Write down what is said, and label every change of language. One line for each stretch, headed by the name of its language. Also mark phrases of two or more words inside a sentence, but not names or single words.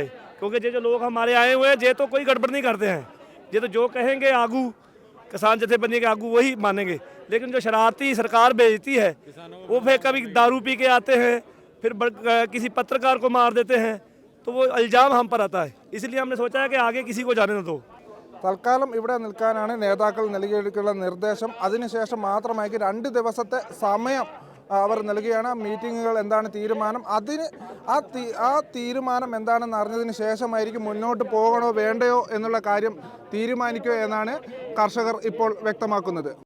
Hindi: क्योंकि ये जो लोग हमारे आए हुए हैं ये तो कोई गड़बड़ नहीं करते हैं. ये तो जो कहेंगे आगू किसान जथेबंदी के आगू वही मानेंगे. लेकिन जो शरारती सरकार भेजती है वो फिर कभी दारू पी के आते हैं, फिर किसी पत्रकार को मार देते हैं, तो वो इल्ज़ाम हम पर आता है. इसलिए हमने सोचा है कि आगे किसी को जाने न दो.
Malayalam: തൽക്കാലം ഇവിടെ നിൽക്കാനാണ് നേതാക്കൾ നൽകിയിട്ടുള്ള നിർദ്ദേശം. അതിനുശേഷം മാത്രമായിരിക്കും 2 ദിവസത്തെ സമയം അവർ നൽകുകയാണ്. മീറ്റിങ്ങുകൾ എന്താണ് തീരുമാനം, ആ തീരുമാനം എന്താണെന്ന് അറിഞ്ഞതിന് ശേഷമായിരിക്കും മുന്നോട്ട് പോകണോ വേണ്ടയോ എന്നുള്ള കാര്യം തീരുമാനിക്കുക എന്നാണ് കർഷകർ ഇപ്പോൾ വ്യക്തമാക്കുന്നത്.